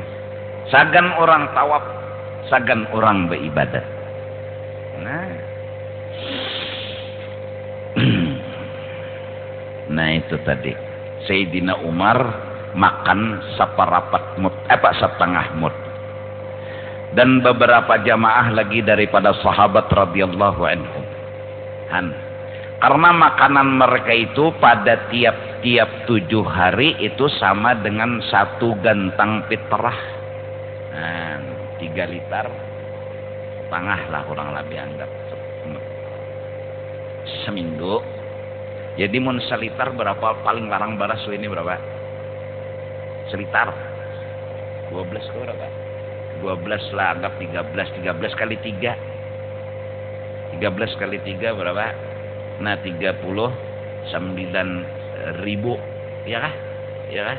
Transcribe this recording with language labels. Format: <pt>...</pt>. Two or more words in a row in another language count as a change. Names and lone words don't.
<bjn>Sagan orang tawaf. Sagan orang beribadah.</bjn> <id>Nah itu tadi Sayyidina Umar makan setengah mud, dan beberapa jamaah lagi daripada sahabat</id> <ar>رضي الله عنهم.</ar> <id>Karena makanan mereka itu pada tiap-tiap 7 hari itu sama dengan 1 gantang fitrah. 3 liter setengah lah kurang lebih anggap seminggu.</id> <bjn>Jadi mun selitar berapa paling larang baras ini berapa? Selitar 12 ke berapa? 12 lah, anggap 13 kali 3 kali 3 berapa? Nah 39.000, ya kah? Ya kah?</bjn>